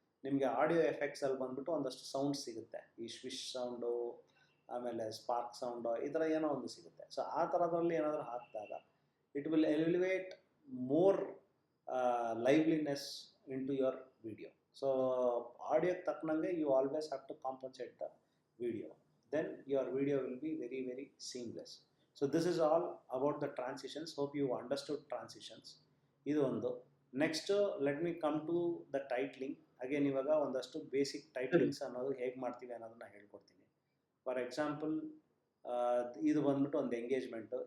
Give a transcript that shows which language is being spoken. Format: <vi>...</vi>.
<kn>ನಿಮಗೆ ಆಡಿಯೋ ಎಫೆಕ್ಟ್ಸಲ್ಲಿ ಬಂದ್ಬಿಟ್ಟು ಒಂದಷ್ಟು ಸೌಂಡ್ ಸಿಗುತ್ತೆ, ಈ ಸ್ವಿಶ್ ಸೌಂಡು, ಆಮೇಲೆ ಸ್ಪಾರ್ಕ್ ಸೌಂಡು, ಈ ಥರ ಏನೋ ಒಂದು ಸಿಗುತ್ತೆ.</kn> <en>so</en> <kn>ಆ ಥರದ್ರಲ್ಲಿ ಏನಾದರೂ ಹಾಕಿದಾಗ</kn> <en>It will elevate more liveliness in to your video. So</en> <kn>ಆಡಿಯೋಕ್ಕೆ ತಕ್ಕನಂಗೆ</kn> <en>You always have to compensate the video, then your video will be very very seamless. So this is all about the transitions. Hope you understood transitions.</en> <kn>ಇದು ಒಂದು.</kn> <en>Next let me come to the titling.</en> <kn>Again ಇವಾಗ ಒಂದಷ್ಟು basic ಟೈಟ್ಲಿಂಗ್ಸ್ ಅನ್ನೋದು ಹೇಗೆ ಮಾಡ್ತೀವಿ ಅನ್ನೋದನ್ನ ಹೇಳ್ಕೊಡ್ತೀನಿ. For example ಇದು ಬಂದ್ಬಿಟ್ಟು ಒಂದು ಎಂಗೇಜ್ಮೆಂಟು.</kn>